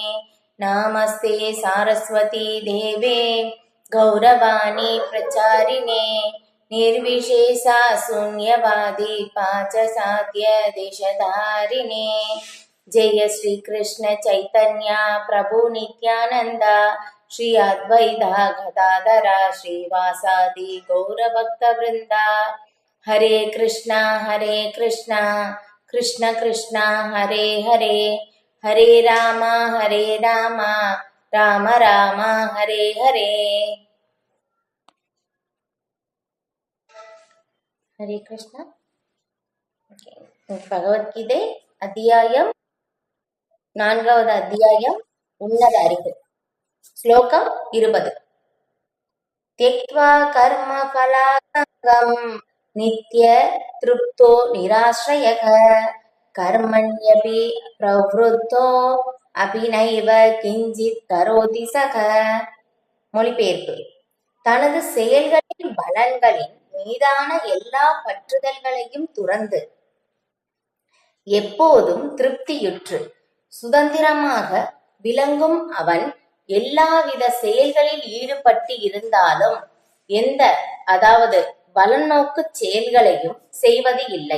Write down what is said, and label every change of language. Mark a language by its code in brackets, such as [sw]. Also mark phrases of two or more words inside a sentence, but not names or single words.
[sa] नमस्ते सारस्वती देवे गौरवाणी प्रचारिणे निर्विशेषा शून्यवादी पाचसाद्य देशधारिणे। जय श्री कृष्ण चैतन्य प्रभु नित्यानंद श्री अद्वैता गदाधरा श्रीवासादि गौरभक्त वृंदा। हरे कृष्णा कृष्ण कृष्णा हरे हरे, हरे राम राम राम हरे हरे। हरे कृष्ण। [ta] பகவத்கீதை அத்தியாயம் 4வது அத்தியாயம் உன்னத அறிவு. ஸ்லோகம் 20. [sa] त्यक्त्वा कर्म फलासङ्गं नित्य तृप्तो निराश्रयः कर्मण्यपि प्रवृत्तो अपि नैव किञ्चित् करोति सः. [ta] மொழிபெயர்ப்பு. தனது செயல்களின் பலன்களின் மீதான எல்லா பற்றுதல்களையும் துறந்து எப்போதும் திருப்தியுற்று சுதந்திரமாக விளங்கும் அவன் எல்லாவித செயல்களில் ஈடுபட்டு இருந்தாலும் எந்த அதாவது பலநோக்கு செயல்களையும் செய்வது இல்லை.